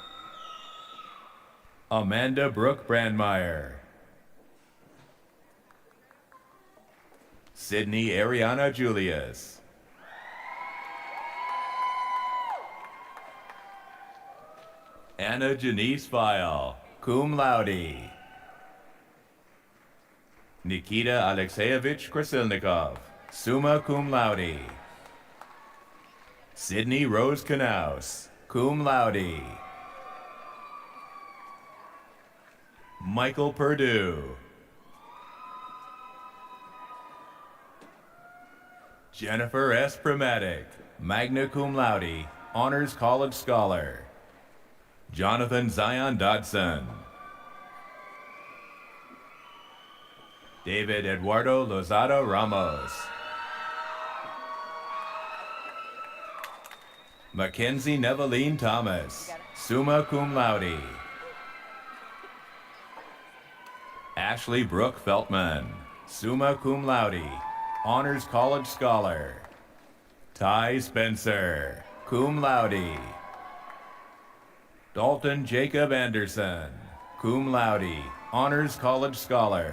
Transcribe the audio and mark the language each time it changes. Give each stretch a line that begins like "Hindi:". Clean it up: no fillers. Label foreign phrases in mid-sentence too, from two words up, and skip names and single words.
English: Amanda Brooke Brandmeier. Sydney Ariana Julius. Anna Janice File,
Latin: cum laude.
English: Nikita Alexeyevich Krasilnikov,
Latin: summa cum laude.
English: Sydney Rose Knaus,
Latin: cum laude.
English: Michael Perdue. Jennifer S. Prematic,
Latin: magna cum laude,
English: Honors College Scholar. Jonathan Zion Dodson. David Eduardo Lozada Ramos. Mackenzie Neveline Thomas,
Latin: summa cum laude.
English: Ashley Brooke Feltman,
Latin: summa cum laude,
English: Honors College Scholar. Ty Spencer,
Latin: cum laude.
English: Dalton Jacob Anderson,
Latin: cum laude,
English: Honors College Scholar.